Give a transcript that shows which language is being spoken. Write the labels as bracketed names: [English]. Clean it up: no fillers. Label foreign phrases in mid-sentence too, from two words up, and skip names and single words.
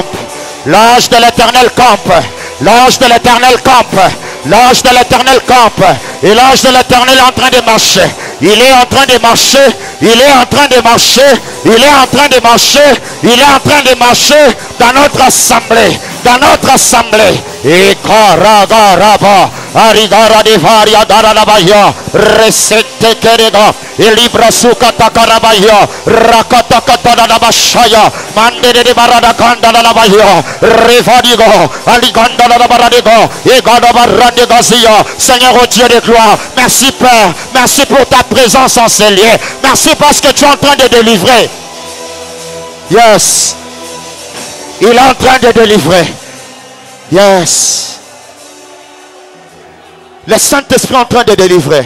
[French] L'ange de l'Éternel campe. L'ange de l'Éternel campe. L'ange de l'Éternel campe. Et l'ange de l'Éternel est en train de marcher. Il est en train de marcher. Il est en train de marcher. Il est en train de marcher. Il est en train de marcher dans notre assemblée. Dans notre assemblée. Et Karagaraba. Arigara de Varia Daranabaya. Resete Kerega. Et Libra Sukata Karabaya. Rakatakatanabashaya. Mandere de Baradakanda Nabaya. Revadigo. Aliganda Nabaradigo. Et Gadabarande Gazia. Seigneur au Dieu de gloire. Merci Père. Merci pour ta présence en ces lieux. Merci parce que tu es en train de délivrer. [English] Yes. [French] Il est en train de délivrer. [English] Yes. [French] Le Saint-Esprit est en train de délivrer.